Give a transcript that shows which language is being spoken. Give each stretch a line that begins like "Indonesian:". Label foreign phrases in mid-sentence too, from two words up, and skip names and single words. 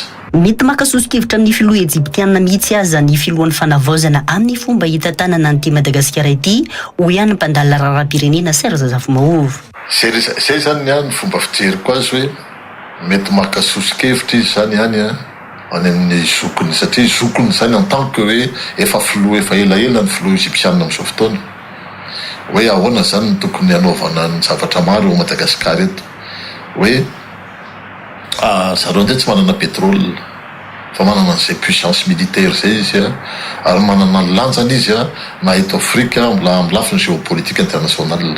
Malagasy: Mety makasosokevitra amin'ny filoha Egyptianina mihitsy aza ny filohan'ny fanavaozana amin'ny fomba hita tanana an'ity Madagasikara ity hoy ihany mpandala raharam-pirenena Serge Zafimahova. Zay zany ny fomba fijeriko azy hoe mety makasosokevitra izy zany any any amin'ny zokony satria zokony zany
French: en tant que
Malagasy: hoe efa filoha efa elaela ny filoha Egyptianina amin'izao fotoana hoe ahoana zany tokony hanaovana ny zavatra maro ao Madagasikara eto hoe zareo ndray tsy manana pétrole fa manana an'izay
French: puissance militaire
Malagasy: zay izy ary manana ny lanjany izy na eto Afrika amin'ny lafiny
French: géopolitique internationale.